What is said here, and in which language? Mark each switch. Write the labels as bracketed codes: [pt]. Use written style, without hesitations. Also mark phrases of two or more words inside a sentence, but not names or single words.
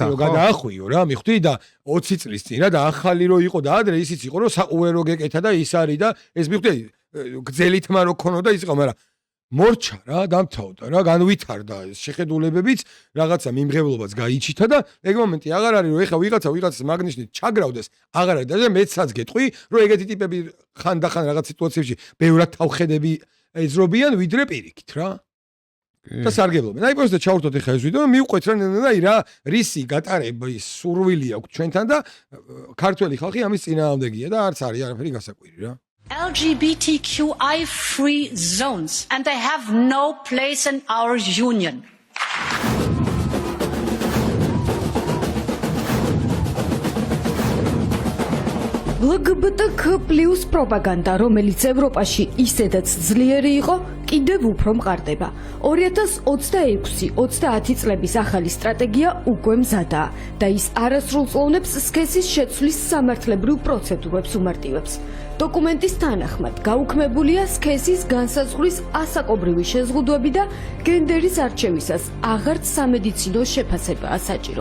[ka] გადაახვიო რა, მივხვდი და 20 წლის წინ რა და ახალი რო იყო და ადრე ისიც იყო რომ საყუერო გეკეთა და ის არის და ეს მივხვდი გძელითმა რო ქონოდა ის იყო, მაგრამ მორჩა რა, დამთავრდა რა, განვითარდა შეხედულებებიც, რაღაცა მიმღებლობაც გაიჩითა და ეგ მომენტი აღარ არის რომ ეხა ვიღაცას მაგნიშნით ჩაგრავდეს, აღარ არის და მეცაც გეტყვი, რომ ეგეთი ტიპები ხანდახან რაღაც სიტუაციებში ბევრად თავხედები ეძრობიან ვიდრე პირიქით რა. და სარგებლობენ. აი პროსტა ჩავრთოთ ეხა ეს ვიდეო, მივყვეთ რა რისი გატარების სურვილი აქვს ჩვენთან და ქართველი ხალხი ამის წინააღმდეგია და არც არის არაფერი გასაკვირი რა. [en] LGBTQI free zones and they have no place in our union. [ka] LGBTQ+ პროპაგანდა, რომელიც ევროპაში ისედაც ძლიერი იყო, კიდევ უფრო მყარდება. 2026-30 წლების ახალი სტრატეგია უკვე მზადაა და ის არასრულწლოვნებს სქესის შეცვლის სამართლებრივ პროცედურებს უმარტივებს. დოკუმენტის თანახმად გაუქმებულია სქესის განსაზღვრის ასაკობრივი შეზღუდვები და გენდერის არჩევისას აღარც სამედიცინო შეფასებაა საჭირო.